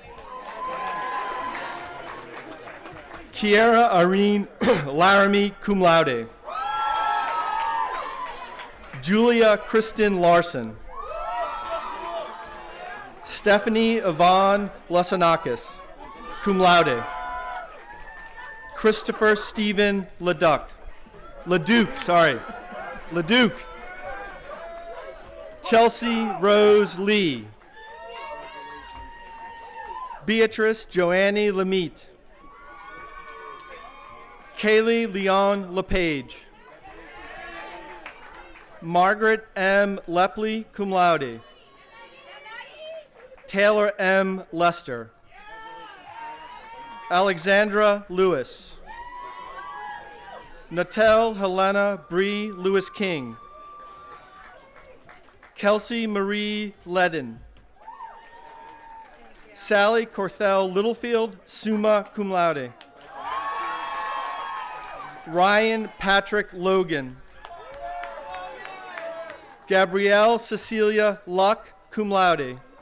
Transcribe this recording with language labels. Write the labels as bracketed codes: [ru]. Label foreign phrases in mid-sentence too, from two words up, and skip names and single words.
[en] Kiera Irene Laramie, [la] cum laude. [en] Julia Kristen Larson. Stephanie Yvonne Lasanakis, [la] cum laude. [en] Christopher Stephen Leduc. Chelsea Rose Lee. Beatrice Joanne Lemete. Kaylee Leon LePage. Margaret M. Lepley, [la] cum laude. [en] Taylor M. Lester. Alexandra Lewis. Natel Helena Bree Lewis King. Kelsey Marie Ledden. Sally Corthell Littlefield, [la] summa cum laude. [en] Ryan Patrick Logan. Gabrielle Cecilia Luck, [la] cum laude.